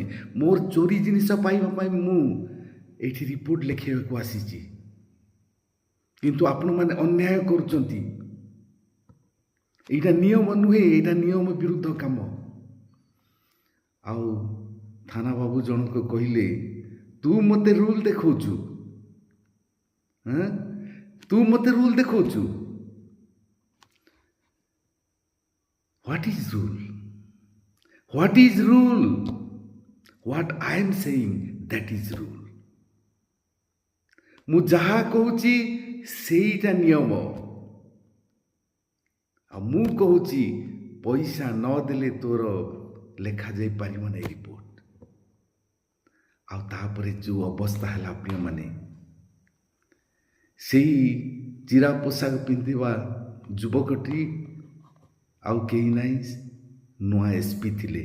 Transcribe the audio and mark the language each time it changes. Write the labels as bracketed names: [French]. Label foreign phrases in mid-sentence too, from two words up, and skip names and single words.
[Odia] ମୋର ଚୋରି ଜିନିଷ ପାଇବା ପାଇଁ ମୁଁ ଏଇଠି ରିପୋର୍ଟ ଲେଖିବାକୁ ଆସିଛି, କିନ୍ତୁ ଆପଣମାନେ ଅନ୍ୟାୟ କରୁଛନ୍ତି, ଏଇଟା ନିୟମ ନୁହେଁ, ଏଇଟା ନିୟମ ବିରୁଦ୍ଧ କାମ। ଆଉ ଥାନା ବାବୁ ଜଣକ କହିଲେ, ତୁ ମୋତେ ରୁଲ୍ ଦେଖାଉଛୁ? ତୁ ମୋତେ ରୁଲ୍ ଦେଖାଉଛୁ? [English] What is rule? What is rule? What I am saying, that is rule. [Odia] ମୁଁ ଯାହା କହୁଛି ସେଇଟା ନିୟମ, ଆଉ ମୁଁ କହୁଛି ପଇସା ନଦେଲେ ତୋର ଲେଖାଯାଇ ପାରିବ ନାହିଁ ରିପୋର୍ଟ। ଆଉ ତାପରେ ଯେଉଁ ଅବସ୍ଥା ହେଲା ପ୍ରିୟମାନେ, ସେଇ ଚିରା ପୋଷାକ ପିନ୍ଧିବା ଯୁବକଟି ଆଉ କେହି ନାହିଁ, ନୂଆ ଏସ୍ପି ଥିଲେ।